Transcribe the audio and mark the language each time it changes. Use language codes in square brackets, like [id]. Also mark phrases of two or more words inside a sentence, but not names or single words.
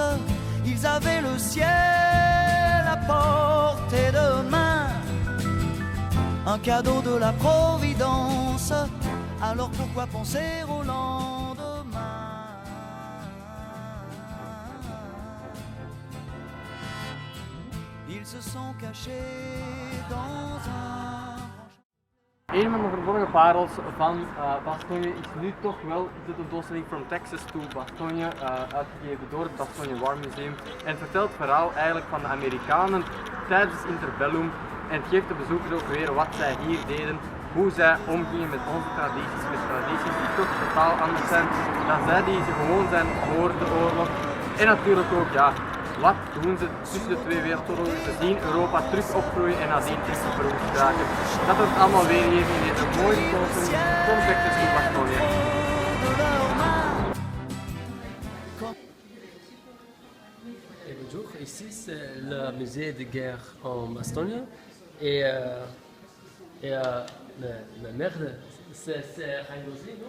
[fr] Ils avaient le ciel à portée de main, un cadeau de la Providence. Alors pourquoi penser au lendemain? Ils se sont cachés dans un... [nl] Een van de verborgen parels van Bastogne is nu toch wel de tentoonstelling From Texas to Bastogne, uitgegeven door het Bastogne War Museum. En het vertelt het verhaal eigenlijk van de Amerikanen tijdens interbellum en het geeft de bezoekers ook weer wat zij hier deden, hoe zij omgingen met onze tradities, met tradities die toch totaal anders zijn dan zij die ze gewoon zijn voor de oorlog. En natuurlijk ook, ja, wat doen ze tussen de twee wereldoorlogen? Ze zien Europa terug opgroeien en nadien terug verwoest raken. Dat wordt allemaal weergegeven in deze mooie tentoonstelling From Texas to Bastogne. [fr] Bonjour, ici c'est le musée de guerre en Bastogne et, mais merde, c'est Rhinozri, non?